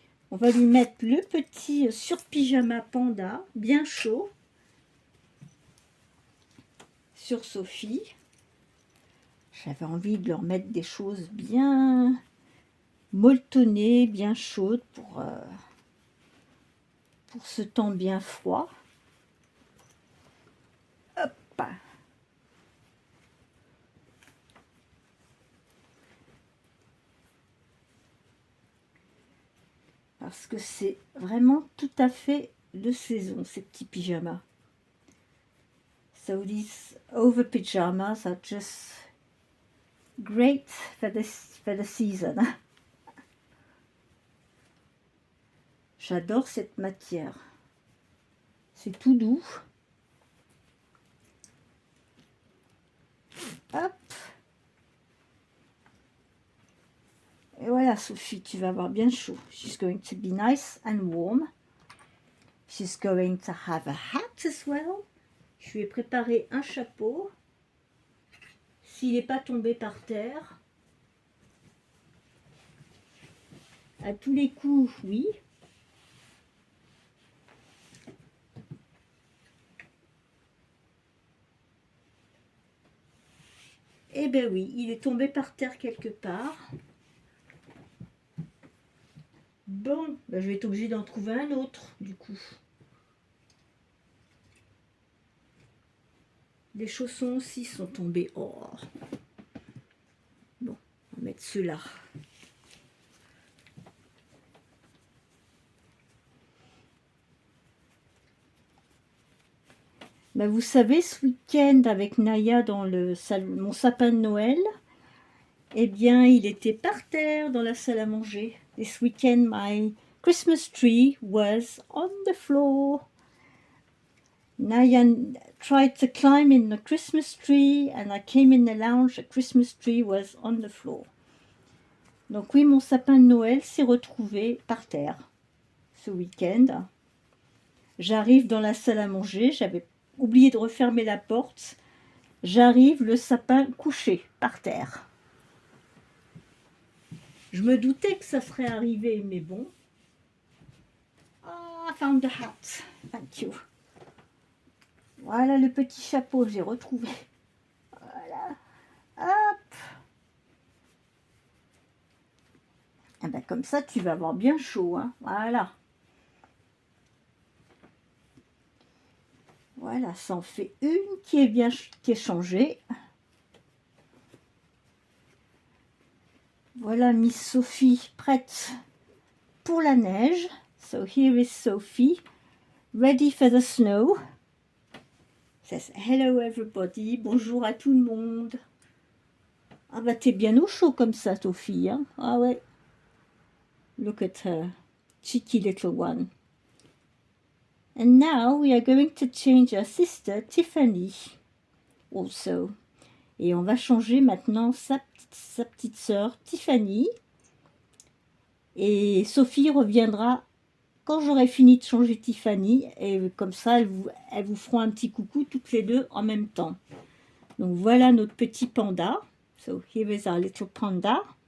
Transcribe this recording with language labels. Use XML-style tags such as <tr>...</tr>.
<fr>On va lui mettre le petit sur-pyjama panda, bien chaud, sur Sophie. J'avais envie de leur mettre des choses bien molletonnées, bien chaudes pour ce temps bien froid. Hop. Parce que c'est vraiment tout à fait de saison, ces petits pyjamas.</fr> <en>So these over pajamas are just great for the season.</en> <fr>J'adore cette matière. C'est tout doux. Hop. Et voilà, Sophie, tu vas avoir bien chaud.</fr> <en>She's going to be nice and warm. She's going to have a hat as well.</en> <fr>Je lui ai préparé un chapeau. S'il n'est pas tombé par terre. À tous les coups, oui. Eh bien oui, il est tombé par terre quelque part. Bon, ben je vais être obligée d'en trouver un autre, du coup. Les chaussons aussi sont tombés. Oh. Bon, on va mettre ceux-là. Ben vous savez, ce week-end avec Naya dans mon sapin de Noël, eh bien, il était par terre dans la salle à manger.</fr> <en>This weekend, my Christmas tree was on the floor. Naya tried to climb in the Christmas tree and I came in the lounge, the Christmas tree was on the floor.</en> <fr>Donc oui, mon sapin de Noël s'est retrouvé par terre ce week-end. J'arrive dans la salle à manger, j'avais oublié de refermer la porte. J'arrive, le sapin couché par terre. Je me doutais que ça serait arrivé, mais bon.</fr> <en>Ah, I found the hat. Thank you.</en> <fr>Voilà le petit chapeau, j'ai retrouvé. Voilà. Hop. Et ben comme ça, tu vas avoir bien chaud. Hein. Voilà. Voilà, ça en fait une qui est bien qui est changée. Voilà Miss Sophie prête pour la neige.</fr> <en>So here is Sophie, ready for the snow. Says hello everybody,</en> <fr>bonjour à tout le monde. Ah bah t'es bien au chaud comme ça, Sophie. Hein? Ah ouais.</fr> <en>Look at her, cheeky little one. And now we are going to change our sister Tiffany also.</en> <fr>Et on va changer maintenant sa petite sœur Tiffany. Et Sophie reviendra quand j'aurai fini de changer Tiffany. Et comme ça, elles vous feront un petit coucou toutes les deux en même temps. Donc voilà notre petit panda.</fr> <en>So here is our little panda.</en>